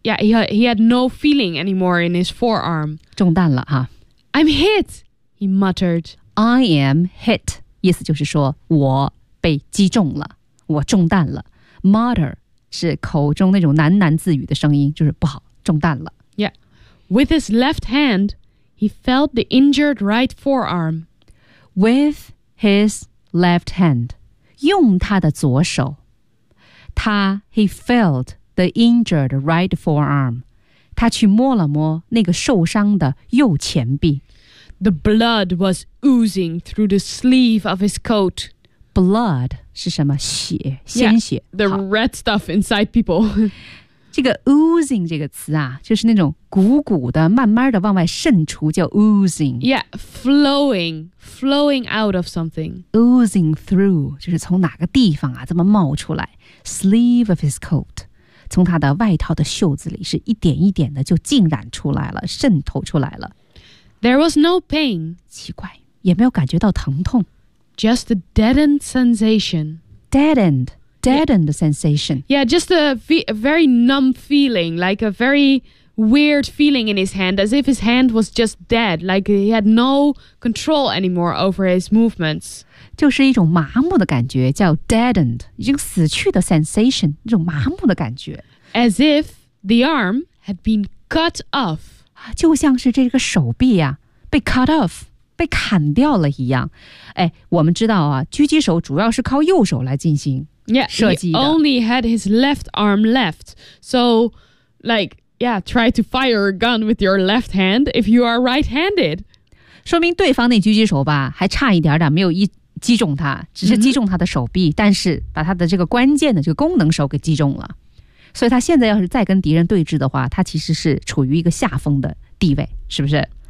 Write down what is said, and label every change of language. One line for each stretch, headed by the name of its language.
English: Yeah， he had no feeling anymore in his forearm。
Chinese: 中弹了哈、
English: 啊。I'm hit， he muttered。 I am hit。
Chinese: 意思就是说我被击中了，我中弹了。Mutter 是口中那种喃喃自语的声音，就是不好，中弹了。
English: Yeah. With his left hand, he felt the injured right forearm. With his left hand,
Chinese: 用他的左手。他
English: he felt the injured right forearm.
Chinese: 他去摸了摸那个受伤的右前臂。
English: The blood was oozing through the sleeve of his coat.
Chinese: Blood 是什么？血，鲜血。
English: Yeah, the red stuff inside people.
Chinese: 这个 oozing 这个词啊，就是那种鼓鼓的，慢慢的往外渗出，叫 oozing.
English: Yeah, flowing out of something.
Chinese: Oozing through 就是从哪个地方啊，这么冒出来。
English: Sleeve of his coat.
Chinese: 从他的外套的袖子里是一点一点的就浸染出来了，渗透出来了。
English: There was no pain.
Chinese: 奇怪，也没有感觉到疼痛。
English: Just a deadened sensation. Deadened sensation. Yeah, just a very numb feeling, like a very weird feeling in his hand, as if his hand was just dead, like he had no control anymore over his movements.
Chinese: 就是一种麻木的感觉，叫 deadened， 已经死去的 sensation， 一种麻木的感觉。
English: As if the arm had been cut off，
Chinese: 就像是这个手臂啊被 cut off， 被砍掉了一样。哎，我们知道啊，狙击手主要是靠右手来进行射击的。
English: Yeah, he only had his left arm left, so like yeah, try to fire a gun with your left hand if you are right-handed。
Chinese: 说明对方那狙击手吧，还差一点点没有一。击中他，只是击中他的手臂、mm-hmm. 但是把他的这个关键的这个功能手给击中了，所以他现在要是再跟敌人对峙的话，他其实是处于一个下风的地位，是不是？